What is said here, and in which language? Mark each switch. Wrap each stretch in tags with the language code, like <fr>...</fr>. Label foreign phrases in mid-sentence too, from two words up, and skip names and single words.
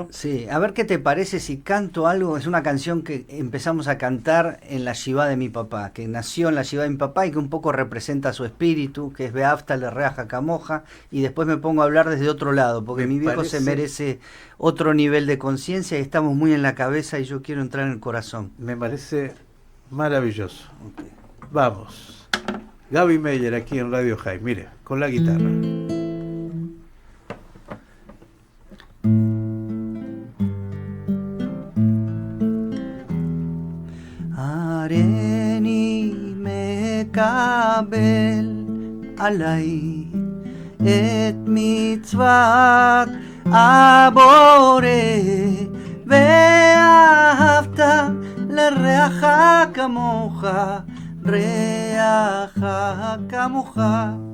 <es>Sí, a ver qué te parece si canto algo. Es una canción que empezamos a cantar en la yivá de mi papá, que nació en la yivá de mi papá y que un poco representa su espíritu, que es</es> <he>ואהבת ל רעך כמוך,</he> <es>y después me pongo a hablar desde otro lado, porque mi viejo se merece otro nivel de conciencia, y estamos muy en la cabeza y yo quiero entrar en el corazón. Me parece maravilloso. Okay. Vamos. Gaby Meyer aquí en Radio High, mire, con la guitarra.</es> <he>הריני מקבל עלי את מצוות הבורא ואהבת לרעך כמוך רעך כמוך.</he>